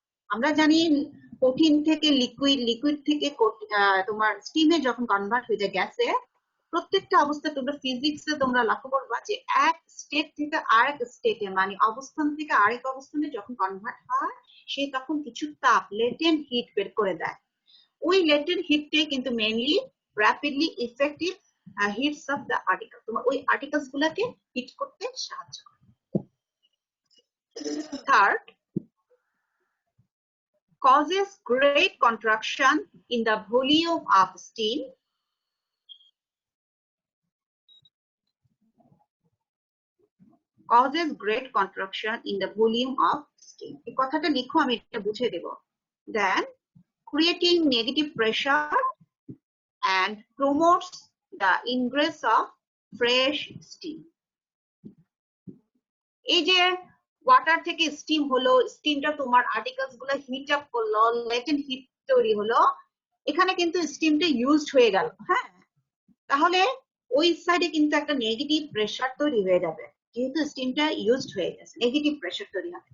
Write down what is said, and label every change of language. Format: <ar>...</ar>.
<bn>আমরা জানি কঠিন থেকে লিকুইড, লিকুইড থেকে তোমার স্টিমে যখন কনভার্ট হয়ে যায় গ্যাসে, প্রত্যেকটা অবস্থা তোমরা ফিজিক্সে তোমরা লক্ষ্য করবা যে এক স্টেট থেকে আরেক স্টেটে মানে অবস্থান থেকে আরেক অবস্থানে যখন কনভার্ট হয় সে তখন কিছু তাপ লেটেন্ট হিট বের করে দেয়। ওই লেটেন্ট হিটটাই কিন্তু mainly rapidly effective hits of the article, তোমার ওই আর্টিকেলস গুলাকে হিট করতে সাহায্য করে।</bn> <en>Third, causes great contraction in the volume of steam causes great contraction in the volume of steam। এই কথাটা লিখো, আমি এটা বুঝিয়ে দেব। Then creating negative pressure and promotes the ingress of fresh steam।</en> <bn>এই যে ওয়াটার থেকে স্টিম হলো, স্টিমটা তোমার আর্টিকেলস গুলো হিট আপ করলো, লেটেন্ট হিট তৈরি হলো, এখানে কিন্তু স্টিমটা ইউজড হয়ে গেল। হ্যাঁ, তাহলে ওই সাইডে কিন্তু একটা নেগেটিভ প্রেসার তৈরি হয়ে যাবে, যেহেতু স্টিমটা ইউজড হয়ে গেছে নেগেটিভ প্রেসার তৈরি হবে।</bn>